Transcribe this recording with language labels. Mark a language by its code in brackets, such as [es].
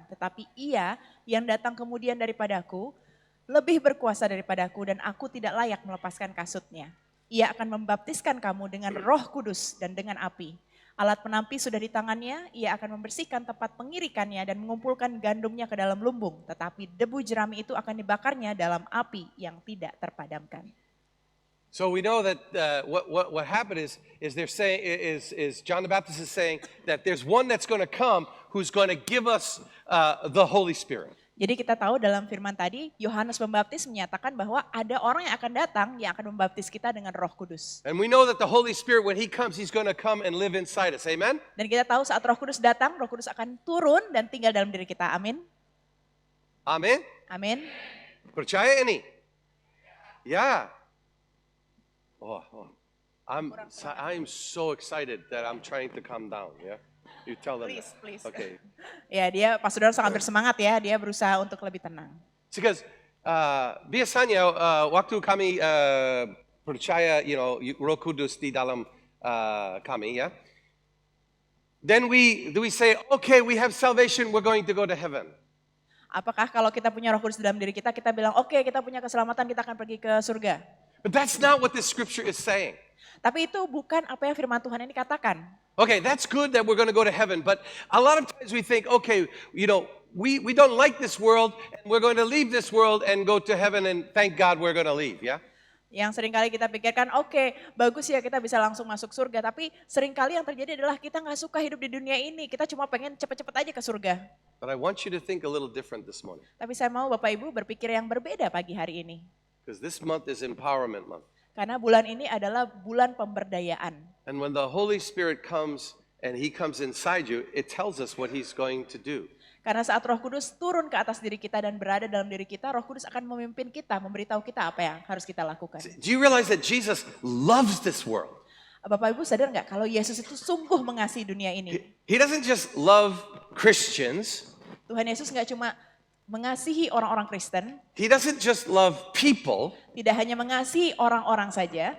[ms] Tetapi ia yang datang kemudian daripadaku lebih berkuasa daripadaku dan aku tidak layak melepaskan kasutnya. Ia akan membaptiskan kamu dengan Roh Kudus dan dengan api. Alat penampi sudah di tangannya, ia akan membersihkan tempat pengirikannya dan mengumpulkan gandumnya ke dalam lumbung. Tetapi debu jerami itu akan dibakarnya dalam api yang tidak terpadamkan. [en] So we know that what happened is they're saying is John the Baptist is saying that there's one that's going to come who's going to give us the Holy Spirit. [id] Jadi kita tahu dalam firman tadi, Yohanes Pembaptis menyatakan bahwa ada orang yang akan datang yang akan membaptis kita dengan Roh Kudus. [en] And we know that the Holy Spirit, when He comes, He's going to come and live inside us. Amen? [id] Dan kita tahu saat Roh Kudus datang, Roh Kudus akan turun dan tinggal dalam diri kita. Amin. Amin? Amin. Percaya ini? Ya. [en] I'm so excited that I'm trying to calm down. Yeah. You tell them. Please. Okay. [id] Ya, dia Pastor Don sangat bersemangat ya, dia berusaha untuk lebih tenang. Because biasanya waktu kami percaya, Roh Kudus di dalam kami, ya. [en] Then we say, okay, we have salvation, we're going to go to heaven. [id] Apakah kalau kita punya Roh Kudus dalam diri kita bilang, oke, kita punya keselamatan, kita akan pergi ke surga. [en] But that's not what this scripture is saying. [id] Tapi itu bukan apa yang firman Tuhan ini katakan. [en] Okay, that's good that we're going to go to heaven, but a lot of times we think, okay, we don't like this world, and we're going to leave this world and go to heaven, and thank God we're going to leave, yeah? [id] Yang seringkali kita pikirkan, oke, bagus ya kita bisa langsung masuk surga, tapi seringkali yang terjadi adalah kita nggak suka hidup di dunia ini, kita cuma pengen cepet-cepet aja ke surga. [en] But I want you to think a little different this morning. [id] Tapi saya mau Bapak Ibu berpikir yang berbeda pagi hari ini. [en] Because this month is empowerment month. [id] Karena bulan ini adalah bulan pemberdayaan. [en] And when the Holy Spirit comes and He comes inside you, it tells us what He's going to do. [id] Karena saat Roh Kudus turun ke atas diri kita dan berada dalam diri kita, Roh Kudus akan memimpin kita, memberitahu kita apa yang harus kita lakukan. [en] Do you realize that Jesus loves this world? [id] Bapak Ibu sadar nggak kalau Yesus itu sungguh mengasihi dunia ini? [en] He doesn't just love Christians. [id] Tuhan Yesus nggak cuma mengasihi orang-orang Kristen. [en] He doesn't just love people. [id] Tidak hanya mengasihi orang-orang saja.